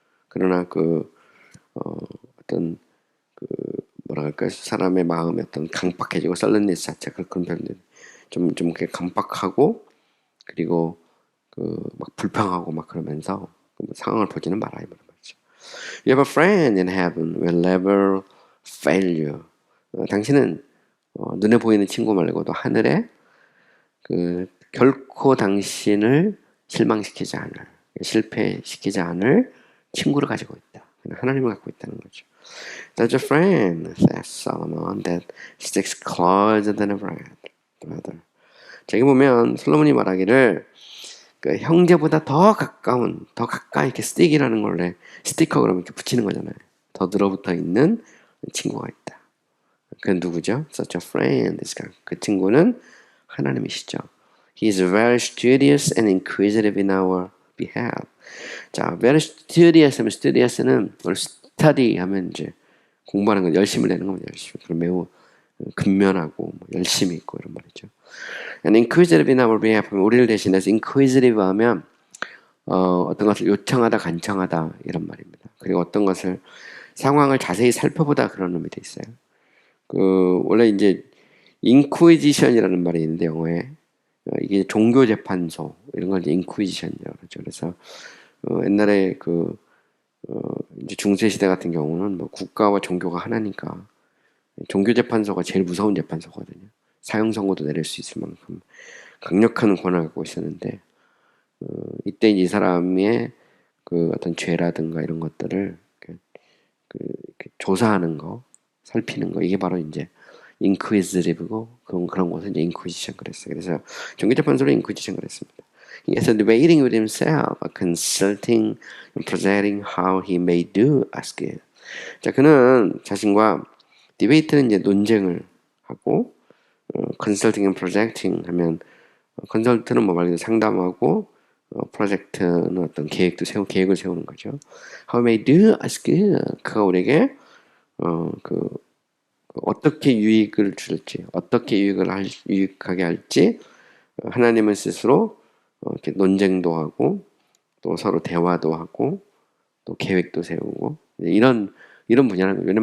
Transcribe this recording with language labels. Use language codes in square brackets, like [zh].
[ko] 그러나 어떤 그 뭐라 할까 사람의 마음이 어떤 강박해지고 썰렁니스 자체가 그런 표현들 좀 이렇게 강박하고 그리고 그 막 불평하고 막 그러면서 상황을 보지는 마라 이 말이죠. [en] You have a friend in heaven will never fail you. [ko] 당신은 눈에 보이는 친구 말고도 하늘에 그 결코 당신을 실망시키지 않을 실패시키지 않을 친구를 가지고 있다. 하나님을 갖고 있다는 거죠. [en] There's a friend, says Solomon, that sticks closer than a brother. [ko] 저기 보면 솔로몬이 말하기를 그 형제보다 더 가까이 이렇게 stick이라는 걸 스티커 그러면 이렇게 붙이는 거잖아요. 더 늘어붙어 있는 친구가 있다. 그건 누구죠? [en] Such a friend. [ko] 그 친구는 하나님이시죠. [en] He is very studious and inquisitive in our behalf. [ko] 자, very studious 하면 studious는 study 하면 이제 공부하는 건 열심을 내는 겁니다. 열심히. 그럼 매우 근면하고 뭐 열심히 있고 이런 말이죠. [en] And inquisitive in our behalf [ko] 우리를 대신해서 inquisitive 하면 어떤 것을 요청하다 간청하다 이런 말입니다. 그리고 어떤 것을 상황을 자세히 살펴보다 그런 의미도 있어요. 그 원래 이제 인퀴지션이라는 말이 있는데 영어에 이게 종교 재판소 이런 걸 이제 인퀴지션이라고 그러죠. 그래서 옛날에 이제 중세 시대 같은 경우는 뭐 국가와 종교가 하나니까 종교 재판소가 제일 무서운 재판소거든요. 사형 선고도 내릴 수 있을 만큼 강력한 권한을 갖고 있었는데 이때 이 사람의 그 어떤 죄라든가 이런 것들을 이렇게 조사하는 거, 살피는 거 이게 바로 이제 인퀴지티브고 그런 것을 이제 인퀴지션 그랬어요. 그래서 종교재판소를 인퀴지션 그랬습니다. [en] He is debating with himself, consulting and projecting how he may do as good. [ko] 자, 그는 자신과 디베이트는 이제 논쟁을 하고 컨설팅 앤 프로젝팅 하면 컨설트는 뭐 말 그대로 상담하고 프로젝트는 어떤 계획을 세우는 거죠. [en] How may do as good. [ko] 그가 우리에게 어떻게 유익을 줄지, 어떻게 유익하게 할지 하나님은 스스로 이렇게 논쟁도 하고 또 서로 대화도 하고 또 계획도 세우고 이런 분야는 거예요.